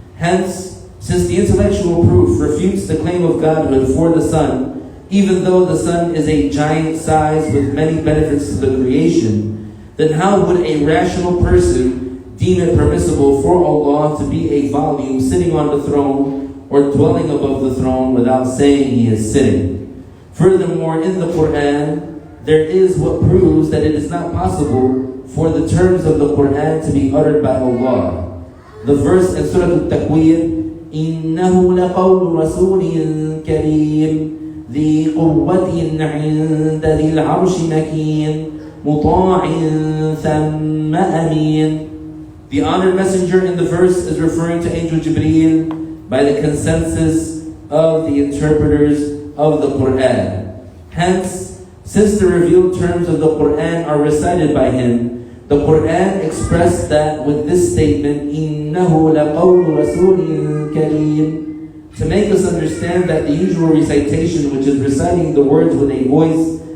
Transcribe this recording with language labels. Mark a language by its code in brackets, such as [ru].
[en] Hence, since the intellectual proof refutes the claim of Godhood for the sun, even though the sun is a giant size with many benefits to the creation, then how would a rational person deem it permissible for Allah to be a volume sitting on the throne or dwelling above the throne without saying He is sitting? Furthermore, in the Quran, there is what proves that it is not possible for the terms of the Quran to be uttered by Allah. The verse in Surah Al-Takwir, [ar] إِنَّهُ لَقَوْلُ رَسُولٍ كَرِيمٍ ذِي قُوَّةٍ عِنْدَ ذِي الْعَرْشِ مَكِينٍ مُطَاعٍ ثَمَّ أَمِينٍ. [en] The honored messenger in the verse is referring to Angel Jibreel by the consensus of the interpreters of the Quran. Hence, since the revealed terms of the Quran are recited by him, the Quran expressed that with this statement, [ar] إِنَّهُ لَقَوْلُ رَسُولٍ كَرِيمٍ, [en] to make us understand that the usual recitation, which is reciting the words with a voice